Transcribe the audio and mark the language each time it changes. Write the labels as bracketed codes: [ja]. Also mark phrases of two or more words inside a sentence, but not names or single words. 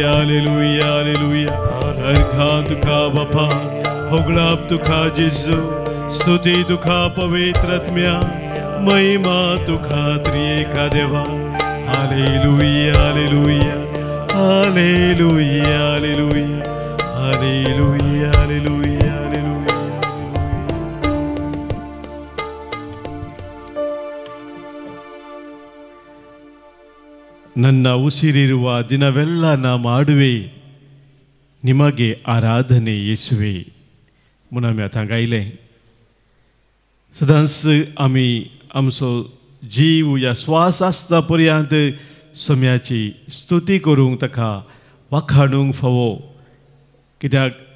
[kok] हालेलुया हालेलुया अर्घा तुका बापा होगळाप तुका जेजू स्तुती तुका पवित्र आत्म्या महिमा तुका त्रिएका देवा हालेलुया हालेलुया हालेलुया हालेलुया हालेलुया हालेलुया हालेलुया [kn] ನನ್ನ ಉಸಿರಿರುವ ದಿನವೆಲ್ಲ ನಾ ಮಾಡುವೆ ನಿಮಗೆ ಆರಾಧನೆ ಯೇಸುವೆ [kok] म्हणून आमी आतां गायलें सदांच आमी आमचो जीव या श्वास आसता पर्यंत सोम्याची स्तुती करूंक ताका वाखाणूंक फावो कित्याक